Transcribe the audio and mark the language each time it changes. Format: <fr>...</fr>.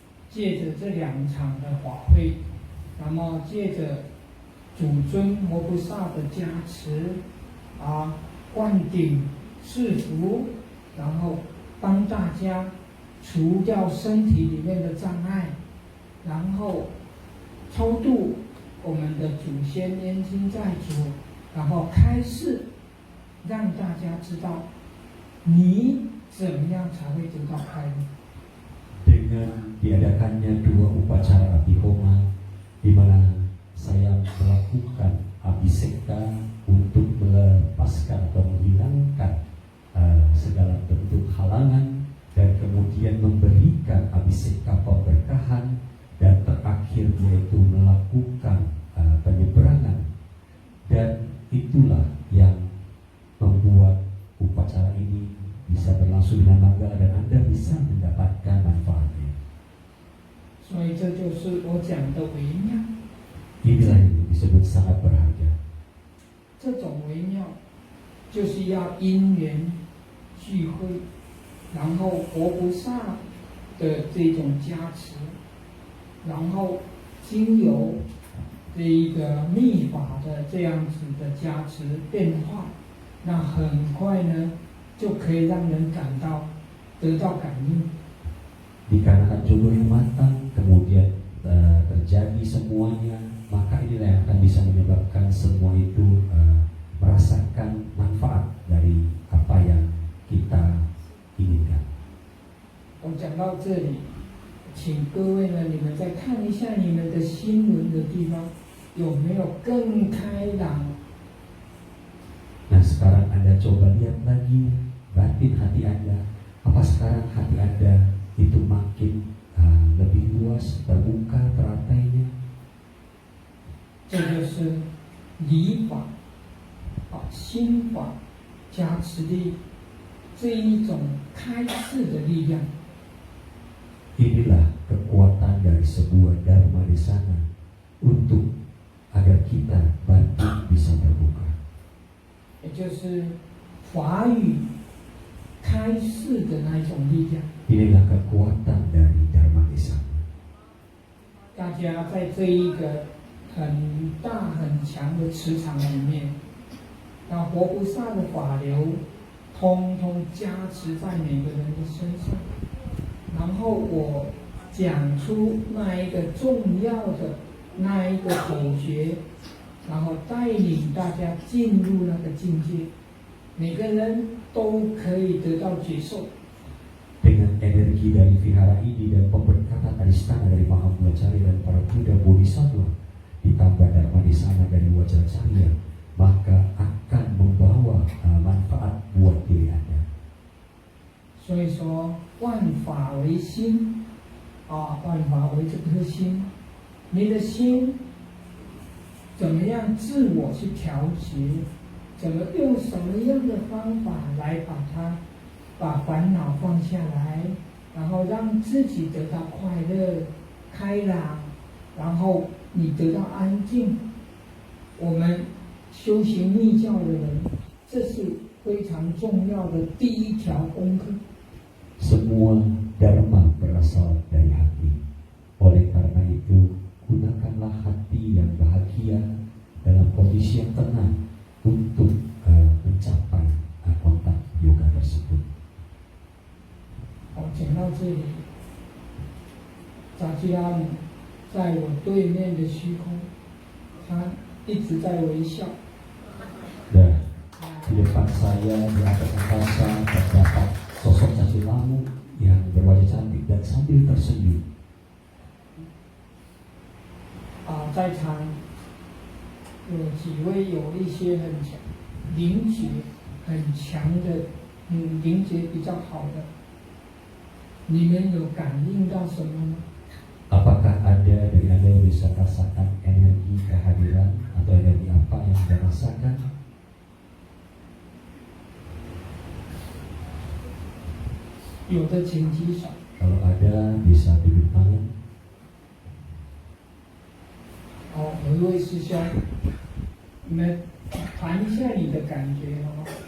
<zh>借着这2场的法会，那么借着主尊摩菩萨的加持灌顶赐福，然后帮大家除掉身体里面的障碍，然后超度我们的祖先冤亲债主，然后开示，让大家知道你怎么样才会得到快乐。</zh> <id>Dengan diadakannya 2 upacara abhihoma, di mana saya melakukan abhisekta untuk melepaskan atau menghilangkan segala bentuk halangan, dan kemudian memberikan abhisekta pemberkahan, dan terakhir yaitu melakukan penyeberangan. Dan itulah yang membuat upacara ini bisa berlangsung dengan manggala dan Anda bisa mendapatkan manfaatnya.</id> <zh>所以这就是我讲的微妙。</zh> <id>Inilah yang disebut sangat berharga.</id> <zh>这种微妙就是要因缘聚会，然后佛菩萨的这种加持，然后经由这一个密法的这样子的加持变化，那很快呢就可以让人得到感应。</zh> <id>Dikarenakan jodoh yang matang, kemudian terjadi semuanya, maka inilah yang akan bisa menyebabkan semua itu merasakan manfaat dari apa yang kita inginkan.</id> <zh>我讲到这里，请各位呢，你们再看一下你们的心轮的地方有没有更开朗。</zh> <id>Nah, sekarang Anda coba lihat lagi batin hati Anda. Apa sekarang hati Anda itu makin lebih luas, terbuka, teratainya?</id> <zh>这就是理法心法加持力这一种开示的力量。</zh> <id>Inilah kekuatan dari sebuah dharma di sana untuk agar kita batin bisa terbuka.</id> <zh>也就是法语开示的那一种力量。</zh> <id>Inilah kekuatan dari dharma di sana.</id> <zh>大家在这一个很大很强的磁场里面，那活菩萨的法流通通加持在每个人的身上。然后我讲出那一个重要的那一个口诀，然后带领大家进入那个境界，每个人都可以得到觉受。</zh> <id>Dengan energi dari vihara ini dan pemberkatan adistana dari Mahamudacari dan para Buddha Bodhisattva, ditambah dharma di sana dari wajah cahaya, maka akan membawa manfaat buat diri Anda.</id> <zh>所以说，万法为心，万法为这颗心。你的心怎么样自我去调节？怎么用什么样的方法来把烦恼放下来，然后让自己得到快乐、开朗，然后你得到安静。我们修行密教的人，这是非常重要的第一条功课。</zh> <id>Semua dharma berasal dari hati. Oleh karena itu, gunakanlah hati yang bahagia dalam kondisi yang tenang untuk mencapai kontak yoga tersebut.</id> <zh>好，讲到这里，扎基拉姆在我对面的虚空，他一直在微笑。</zh> <id>Dan di depan saya di atas angkasa terdapat sosok Cacil Lamu yang berwajah cantik dan sambil tersenyum.</id> <zh>在场有几位有一些很强灵觉很强的，灵觉比较好的，你们有感应到什么吗？</zh> <id>Apakah ada dari Anda yang bisa rasakan energi kehadiran atau energi apa yang Anda rasakan?</id> <zh>有的请举手。</zh> <id>Kalau ada bisa tunjuk tangan.</id> <zh>好，有一位师兄，你们谈一下你的感觉好吗？</zh>